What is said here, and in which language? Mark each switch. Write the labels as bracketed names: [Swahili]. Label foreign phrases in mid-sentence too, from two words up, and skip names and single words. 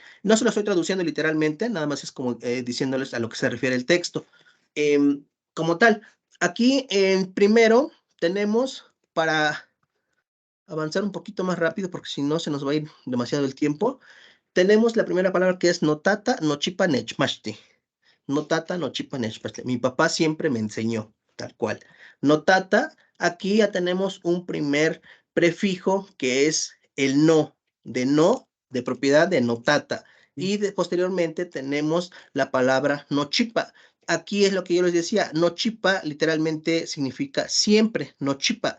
[Spanish] No se lo estoy traduciendo literalmente, nada más es como diciéndoles a lo que se refiere el texto. Como tal, aquí en primero tenemos, para avanzar un poquito más rápido, porque si no se nos va a ir demasiado el tiempo, tenemos la primera palabra que es [Nahuatl languages] notata nochipa nechmashti. Notata nochipa nechmashti. [Spanish] Mi papá siempre me enseñó, tal cual. Notata, aquí ya tenemos un primer prefijo que es el no, de propiedad de notata. Y posteriormente tenemos la palabra nochipa. Aquí es lo que yo les decía, nochipa literalmente significa siempre, nochipa.